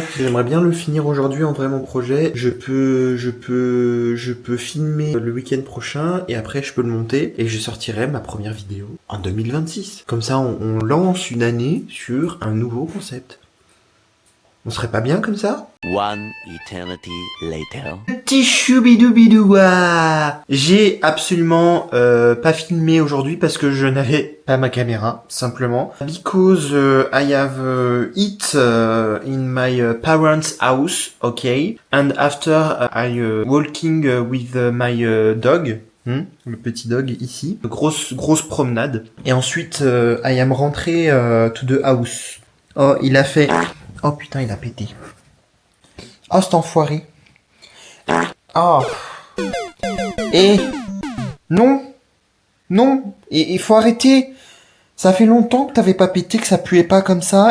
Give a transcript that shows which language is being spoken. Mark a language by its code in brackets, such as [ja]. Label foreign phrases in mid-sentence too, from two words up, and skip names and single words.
[fr] J'aimerais bien le finir aujourd'hui en vrai mon projet. Je peux filmer le week-end prochain et après je peux le monter et je sortirai ma première vidéo en 2026. Comme ça on lance une année sur un nouveau concept. On serait pas bien comme ça? [en] One eternity later. [fr] Petit choubidoubidoua. J'ai absolument pas filmé aujourd'hui parce que je n'avais pas ma caméra, simplement. [en] Because I have it in my parents' house, okay? And after I walking with my dog. [fr] Le petit dog ici. Grosse promenade. Et ensuite, [en] I am rentré to the house. [fr] Oh, il a fait... Oh putain, il a pété. Oh, cet enfoiré. Oh. Et... Non. Non. Et il faut arrêter. Ça fait longtemps que t'avais pas pété, que ça puait pas comme ça.